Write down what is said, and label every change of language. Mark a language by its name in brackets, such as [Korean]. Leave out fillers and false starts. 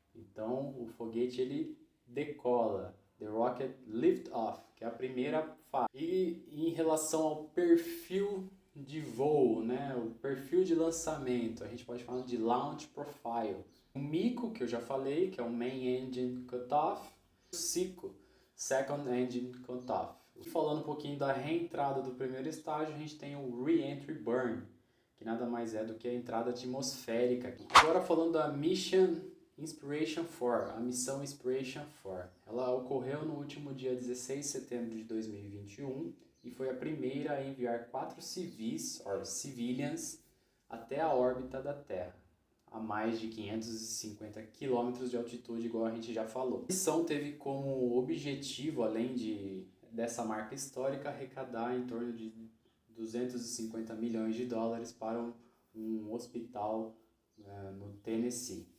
[Portuguese] Então o foguete ele decola. [English] The rocket lift off, [Portuguese] que é a primeira fase. E em relação ao perfil de voo, né, o perfil de lançamento, a gente pode falar de launch profile. O MECO, que eu já falei, que é o Main Engine Cutoff. O SECO, Second Engine Cutoff. Falando um pouquinho da reentrada do primeiro estágio, a gente tem o Re-Entry Burn, que nada mais é do que a entrada atmosférica. Agora falando da Mission Inspiration 4, a missão Inspiration 4. Ela ocorreu no último dia 16 de setembro de 2021 e foi a primeira a enviar 4 civis, ou civilians, até a órbita da Terra, a mais de 550 km de altitude, igual a gente já falou. A missão teve como objetivo, além dessa marca histórica, arrecadar em torno de 250 milhões de dólares para um hospital no Tennessee.